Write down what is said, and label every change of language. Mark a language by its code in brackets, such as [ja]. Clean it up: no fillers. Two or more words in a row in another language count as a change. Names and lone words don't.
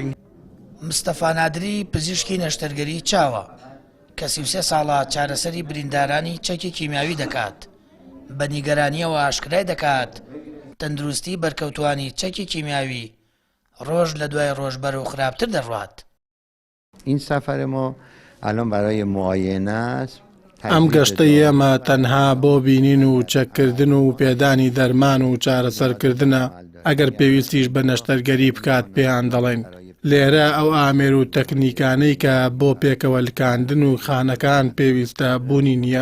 [ckb] مستەفا نادری پزیشکی نەشتەرگەری چاوە کە 33 ساڵە چارەسەری بریندارانی چەکی کیمیاوی دەکات. بە نیگەرانیەوە ئاشکرای دەکات تەندروستی بەرکەوتوانی چەکی کیمیاوی ڕۆژ لە دوای ڕۆژ بەرەو خراپتر دەڕوات. [fa] این سفر ما الان برای معاینه است. [ckb] ئەم گەشتەی ئێمە تەنها بۆ بینین و چەککردن و پێدانی دەرمان و چارەسەرکردنە. ئەگەر پێویستیش بە نەشتەرگەری بکات پێیان دەڵێن. لێرە ئەو ئامێر و تەکنیکانەی کە بۆ پێکەوەلکاندن و خانەکان پێویستە بوونی نییە.